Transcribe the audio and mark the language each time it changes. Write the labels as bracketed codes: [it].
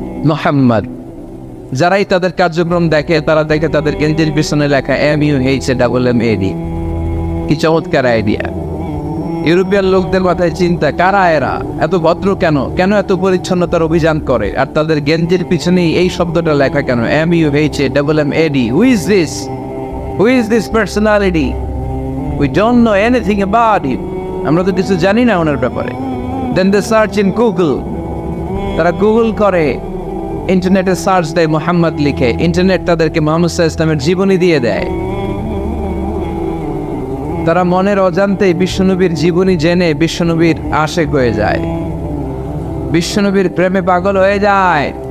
[bn] মুহাম্মদ। যারাই তাদের কার্যক্রম দেখে তারা দেখে তাদের গেঞ্জির পেছনে লেখা MUHAMMAD। কি চমৎকার আইডিয়া! ইউরোপিয়ান লোকদের মাথায় চিন্তা, কারা এরা, এত ভদ্র কেন, কেন এত পরিচ্ছন্নতার অভিযান করে, আর তাদের গেঞ্জির পিছনেই এই শব্দটা লেখা কেন, MUHAMMAD? [en] Who is this? Who is this personality? We don't know anything about it. [bn] আমরা তো কিছু জানি না ওনার ব্যাপারে। [en] Then they search in Google. [bn] তারা গুগল করে, ইন্টারনেটে সার্চ দেয়, মুহাম্মদ লিখে, ইন্টারনেট তাদেরকে মুহাম্মদ সাল্লাল্লাহু আলাইহি ওয়াসাল্লামের জীবনী দিয়ে দেয়। তারা মনের অজান্তেই বিশ্বনবীর জীবনী জেনে বিশ্বনবীর আশেক হয়ে যায়, বিশ্বনবীর প্রেমে পাগল হয়ে যায়।